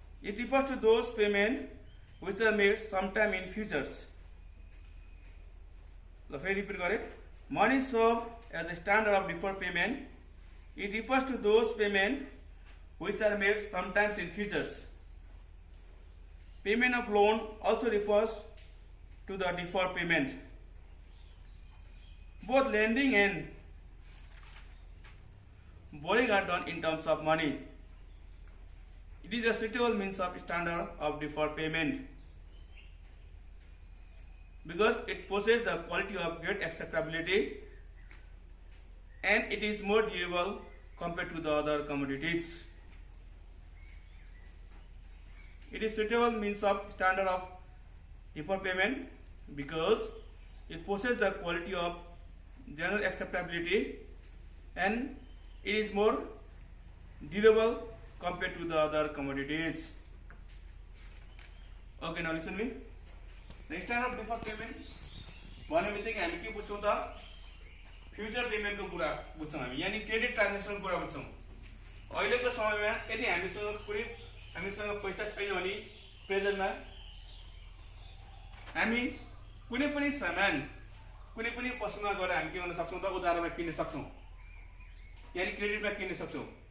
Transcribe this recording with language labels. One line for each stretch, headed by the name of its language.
English: It refers to those payments which are made sometime in futures.
Nepali: ल फेरि repeat गरे,
English: Money serve as the standard of deferred payment. It refers to those payments which are made sometimes in futures. Payment of loan also refers to the deferred payment. Both lending and borrowing are done in terms of money. It is a suitable means of standard of deferred payment because it possesses the quality of great acceptability and it is more durable compared to the other commodities. It is suitable means of standard of deferred payment because it possesses the quality of general acceptability and it is more durable compared to the other commodities. Okay, now listen me. The standard of deferred payment
Nepali: भन्ने बित्तिकै हामी के बुझ्छौँ त future पेमेन्टको कुरा बुझ्छौँ हामी, यानी क्रेडिट ट्रान्जेक्सनको कुरा बुझ्छौँ। अहिलेको समयमा यदि हामीसँग पैसा छैन भने प्रेजेन्टमा हामी कुनै पनि सामान कुनै पनि पसलमा गएर हामी के गर्न सक्छौँ त उधारमा किन्न सक्छौँ, यानी क्रेडिटमा किन्न सक्छौँ।